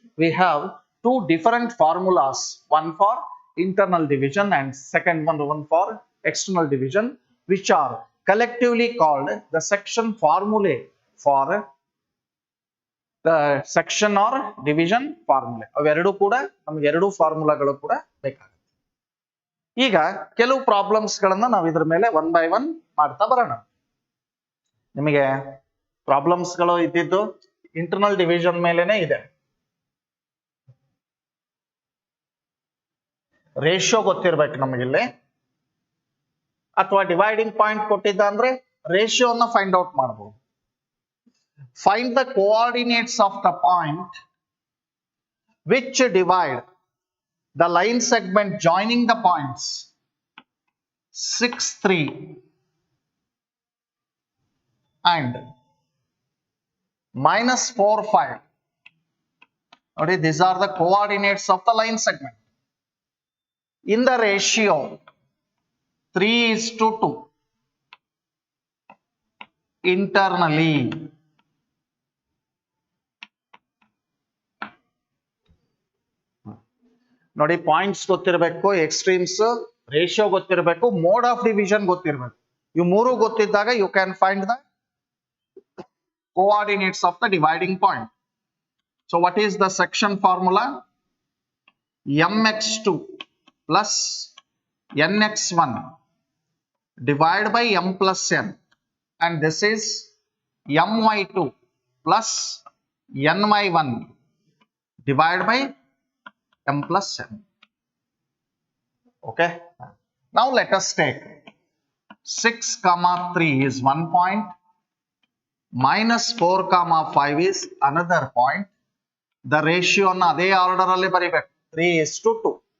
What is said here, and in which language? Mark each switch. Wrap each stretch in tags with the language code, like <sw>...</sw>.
<en>We have two different formulas, one for internal division and second one for external division, which are collectively called the section formulae for the section or division formula.</en> <kn>ಅವೆರಡು ಕೂಡ ನಮಗೆ ಎರಡು ಫಾರ್ಮುಲಾಗಳು ಕೂಡ ಬೇಕಾಗುತ್ತೆ. ಈಗ ಕೆಲವು problems ಗಳನ್ನ ನಾವು ಇದರ ಮೇಲೆ ಒನ್ ಬೈ ಒನ್ ಮಾಡ್ತಾ ಬರೋಣ. ನಿಮಗೆ ಪ್ರಾಬ್ಲಮ್ಸ್ ಗಳು ಇದ್ದಿದ್ದು ಇಂಟರ್ನಲ್ ಡಿವಿಷನ್ ಮೇಲೆನೆ ಇದೆ. ರೇಷಿಯೋ ಗೊತ್ತಿರಬೇಕು ನಮಗಿಲ್ಲಿ, ಅಥವಾ ಡಿವೈಡಿಂಗ್ ಪಾಯಿಂಟ್ ಕೊಟ್ಟಿದ್ದ ಅಂದ್ರೆ ರೇಷಿಯೋನ ಫೈಂಡ್ ಔಟ್ ಮಾಡಬಹುದು.</kn> <en>Find the coordinates of the point which divide the line segment joining the points 6, 3 and minus 4, 5. Okay, these are the coordinates of the line segment. In the ratio 3:2 internally.</en> <kn>ನೋಡಿ, points ಗೊತ್ತಿರಬೇಕು, extremes, ratio ಗೊತ್ತಿರಬೇಕು, mode of division ಗೊತ್ತಿರಬೇಕು. ಇವು ಮೂರು ಗೊತ್ತಿದ್ದಾಗ</kn> <en>You can find the coordinates of the dividing point. So what is the section formula? mx2 plus nx1 divided by m plus n, and this is my2 plus ny1 divided by m plus n. Okay, now let us take 6, 3 is one point, minus 4, 5 is another point. The ratio</en> <kn>na ಅದೇ order ಅಲ್ಲಿ ಬರೀಬೇಕು, 3:2.</kn>